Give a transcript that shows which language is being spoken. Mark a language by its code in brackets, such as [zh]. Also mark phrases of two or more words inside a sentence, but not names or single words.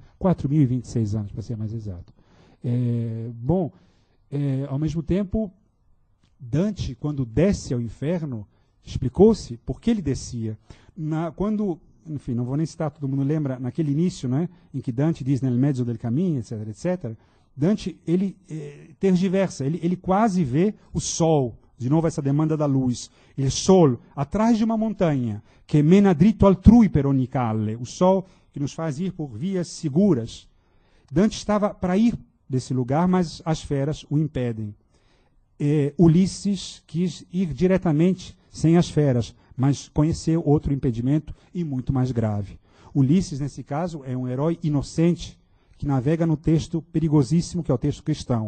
[pt] 4.026 anos, para ser mais exato. Ao mesmo tempo, Dante, quando desce ao inferno, explicou-se por que ele descia. Enfim, não vou nem citar, todo mundo lembra, naquele início, né, em que Dante diz [it] nel mezzo del cammino, [pt] etc., etc., Dante, ele tergiversa, ele quase vê o sol, de novo essa demanda da luz, [it] il sol, [pt] atrás de uma montanha, que [it] mena dritto altrui per ogni calle, [pt] o sol que nos faz ir por vias seguras. Dante estava para ir desse lugar, mas as feras o impedem. Ulisses quis ir diretamente, sem as feras, mas conheceu outro impedimento e muito mais grave. Ulisses, nesse caso, é um herói inocente que navega no texto perigosíssimo que é o texto cristão.